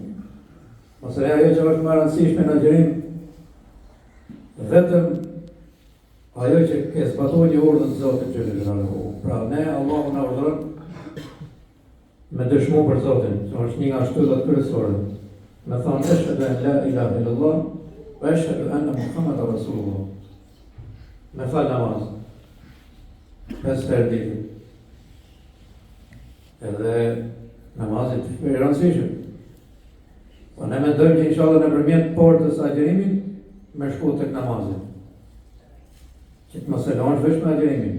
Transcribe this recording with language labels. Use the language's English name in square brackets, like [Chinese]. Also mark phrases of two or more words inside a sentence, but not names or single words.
[Albanian] Mos e ajo që është më e rëndësishme në agjerim, vetëm ajo që ke zbatuar një urdhën të Zotit xhallahu. Pra, ne Allahu na urdhëron me dëshmu për Zotin, që është një nga shtyllat kryesore. Me thonë [Arabic] أشهد أن لا إله إلا الله وأشهد أن محمدا رسول الله. [Albanian] Me fal namaz. 5 herë ditë. Edhe namazit është i rëndësishëm. Po ne mendojmë që inshallah nëpërmjet portës së agjerimit me shku tek namazi. Që të mos e lësh vetëm me agjerimin.